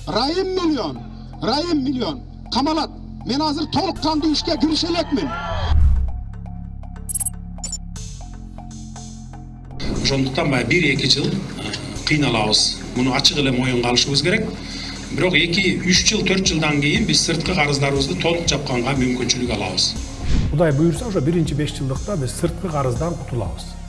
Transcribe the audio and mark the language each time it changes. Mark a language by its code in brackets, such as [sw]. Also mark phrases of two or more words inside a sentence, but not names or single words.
[ky] Rayim milyon. Kamalat. Men hazır толыққанды işке kirişelekmin. Ошондуктан 1-2 жыл кыйналабыз. Муну ачык эле моюнга алышыбыз керек. Бирок 2-3 жыл, 4 жылдан кийин биз сырткы карыздарыбызды толук жапканга мүмкүнчүлүк алабыз. Кудай буйрса, ошо 1-5 жылдыкта биз сырткы карыздан кутулабыз.